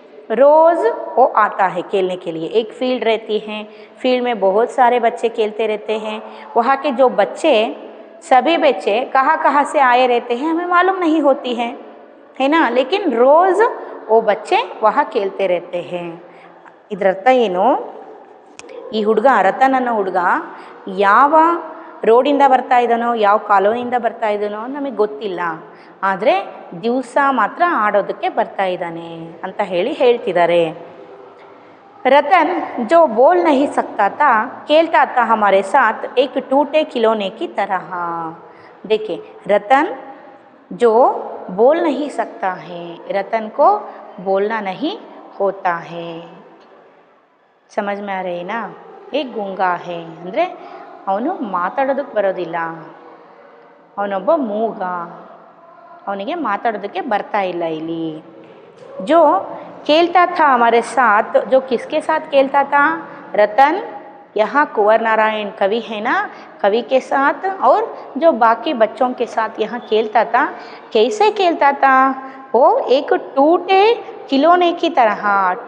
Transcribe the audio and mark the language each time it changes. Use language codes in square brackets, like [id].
[hi] रोज़ वो आता है खेलने के लिए. एक फील्ड रहती है, फील्ड में बहुत सारे बच्चे खेलते रहते हैं. वहाँ के जो बच्चे सभी बच्चे कहाँ कहाँ से आए रहते हैं हमें मालूम नहीं होती है ना, लेकिन रोज़ वो बच्चे वहाँ खेलते रहते हैं. [kn] ಇದರರ್ಥ ಏನು, ಈ ಹುಡುಗ ರತನ್ ಅನ್ನೋ ಹುಡುಗ ಯಾವ ರೋಡಿಂದ ಬರ್ತಾ ಇದ್ದಾನೋ ಯಾವ ಕಾಲೋನಿಯಿಂದ ಬರ್ತಾ ಇದ್ದಾನೋ ನಮಗೆ ಗೊತ್ತಿಲ್ಲ, ಆದರೆ ದಿವಸ ಮಾತ್ರ ಆಡೋದಕ್ಕೆ ಬರ್ತಾ ಇದ್ದಾನೆ ಅಂತ ಹೇಳ್ತಿದ್ದಾರೆ. [hi] रतन जो बोल नहीं सकता था खेलता था हमारे साथ एक टूटे खिलौने की तरह. देखिए रतन जो बोल नहीं सकता है, रतन को बोलना नहीं होता है. समझ में आ रही ना. एक गूंगा है [kn] ಅಂದರೆ ಅವನು ಮಾತಾಡೋದಕ್ಕೆ ಬರೋದಿಲ್ಲ, ಅವನೊಬ್ಬ ಮೂಗ, ಅವನಿಗೆ ಮಾತಾಡೋದಕ್ಕೆ ಬರ್ತಾ ಇಲ್ಲ ಇಲ್ಲಿ. [hi] जो खेलता था हमारे साथ, जो किसके साथ खेलता था, रतन यहाँ कुंवर नारायण कवि है ना, कवि के साथ और जो बाकी बच्चों के साथ यहाँ खेलता था. कैसे खेलता था, वो एक टूटे खिलौने की तरह.